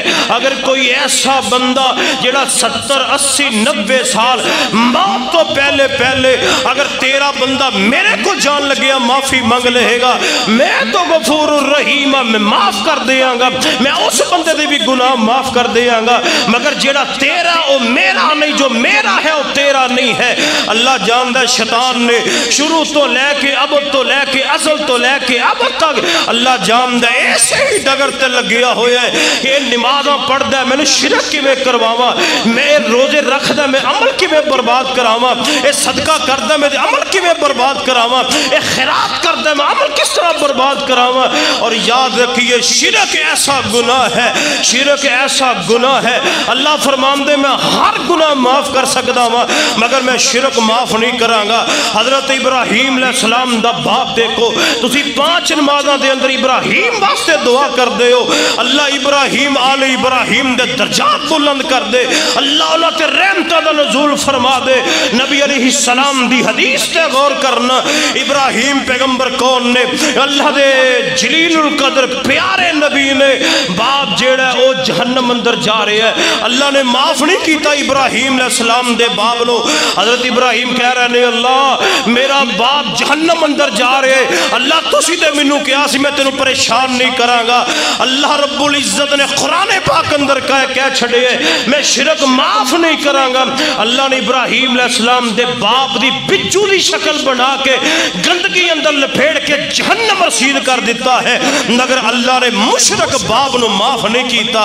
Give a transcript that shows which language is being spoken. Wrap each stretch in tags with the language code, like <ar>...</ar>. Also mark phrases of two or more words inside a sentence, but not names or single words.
<pa>اگر کوئی ایسا بندہ جیڑا 70 80 90 سال موت تو پہلے اگر تیرا بندہ میرے کو جان لگیا معافی مانگ لے گا، میں تو غفور الرحیم، میں معاف کر دیاں گا، میں اس بندے دے بھی گناہ معاف کر دیاں گا. مگر جیڑا تیرا او میرا نہیں، جو میرا ہے او تیرا نہیں ہے. اللہ جاندہ شیطان نے شروع تو لے کے اب تو لے کے ازل تو لے کے اب تک اللہ جاندہ ایسے ہی ڈگر تے لگیا ہویا ہے کہ نمازاں پڑھ دے میں نے شرک کی میں کرواما، میں روزے رکھ دے میں عمل کی میں برباد کراما، اے صدقہ کر دے میں عمل کی میں برباد کراما، اے خیرات کر دے میں عمل کس طرح برباد کراما. اور یاد رکھیے شرک ایسا گناہ ہے، شرک ایسا گناہ ہے اللہ فرمان دے</pa> <ur>میں ہر گناہ معاف کر سکتا ہوں</ur> <pa>مگر میں شرک معاف نہیں کراں گا. حضرت ابراہیم علیہ السلام دا باپ دیکھو، تسی 5 نمازاں دے اندر ابراہیم واسطے دعا کر دے ہو، اللہ ابراہیم آل ابراہیم دے درجات بلند کر دے، اللہ اللہ تے رحمتہ دا نزول فرما دے. نبی علیہ السلام دی حدیث تے غور کرنا، ابراہیم پیغمبر کون نے؟ اللہ دے جلیل القدر پیارے نبی نے. باپ جیڑا او جہنم اندر جا رہے ہے، اللہ نے معاف نہیں کیتا ابراہیم علیہ السلام دے باپ نو. حضرت ابراہیم کہہ رہے نے اللہ میرا باپ جہنم اندر جا رہے، اللہ تسی تے مینوں کیا سی میں تینوں پریشان نہیں کراں گا. اللہ رب العزت نے قرآن پاک اندر کہہ چھڑے ہے میں شرک معاف نہیں کراں گا. اللہ نے ابراہیم علیہ السلام دے باپ دی بچو دی شکل بنا کے گندگی اندر لپیڑ کے جہنم رسید کر دیتا ہے، مگر اللہ نے مشرک باپ نو معاف نہیں کیتا.</pa>